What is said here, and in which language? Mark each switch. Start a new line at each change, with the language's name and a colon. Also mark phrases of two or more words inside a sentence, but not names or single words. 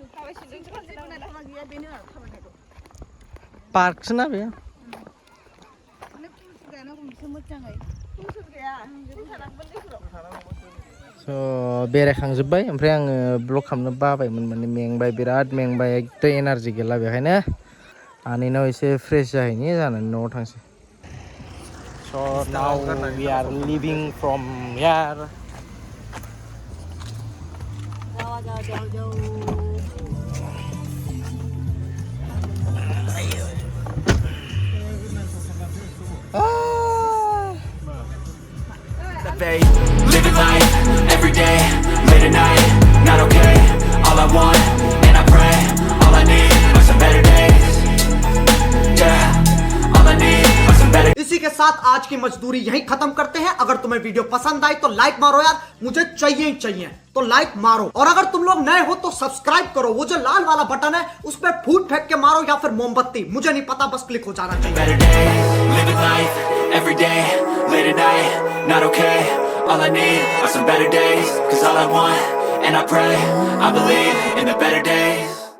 Bodo: पार्कसो ना बे स' बेरायखांजोब्बाय ओमफ्राय आङो ब्लग खालामनो बाबायमोन माने मेंबाय बिराद मेंबाय एकदम एनार्जि गैला बेखायनो आनैनाव एसे फ्रेश जाहैनि जानानै न'आव थांसै स'
English: now we are living from here Living life, every day, late at night, not okay. All I want, and I pray, all I need are some better days. Yeah, all I need are some better.
Hindi: इसी के साथ आज की मजदूरी यहीं खत्म करते हैं। अगर तुम्हें वीडियो पसंद आई तो लाइक मारो यार, मुझे चाहिए ही चाहिए, तो लाइक मारो। और अगर तुम लोग नए हो तो सब्सक्राइब करो, वो जो लाल वाला बटन है उस पर फूट फेंक के मारो या फिर मोमबत्ती, मुझे नहीं पता, बस क्लिक हो जाना चाहिए।
English: Better day, living life, every day, late at night, not okay. All I need are some better days, 'cause all I want, and I pray, I believe in the better days.